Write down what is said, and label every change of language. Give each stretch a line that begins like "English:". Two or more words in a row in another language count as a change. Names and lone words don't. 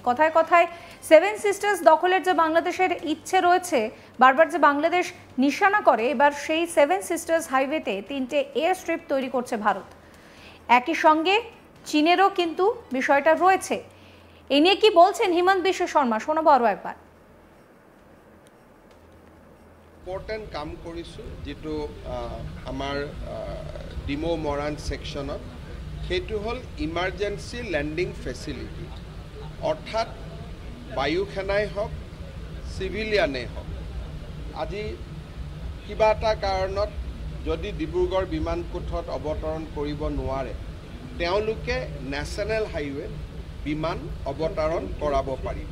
Bangla: কথায় কথায় সেভেন সিস্টার্স দখলের যে বাংলাদেশের ইচ্ছে রয়েছে, বারবার যে বাংলাদেশ নিশানা করে, এবার সেই সেভেন সিস্টার্স হাইওয়েতে 3টে
English: air strip
Bangla: তৈরি করছে ভারত। একই সঙ্গে চীনেরও কিন্তু বিষয়টা রয়েছে। এ নিয়ে কি বলছেন হিমন্ত বিশ্ব শর্মা, শোনাবো আরও একবার।
Assamese: ইম্পৰ্টেণ্ট কাম কৰিছোঁ, যিটো আমাৰ ডিমৌ মৰাণ ছেকশ্যনত, সেইটো হ'ল
English: emergency landing facility.
Assamese: অৰ্থাৎ বায়ু সেনাই হওক, চিভিলিয়ানেই হওক, আজি কিবা এটা কাৰণত যদি ডিব্ৰুগড় বিমানপথত অৱতৰণ কৰিব নোৱাৰে, তেওঁলোকে
English: national highwayত
Assamese: বিমান অৱতৰণ কৰাব পাৰিব।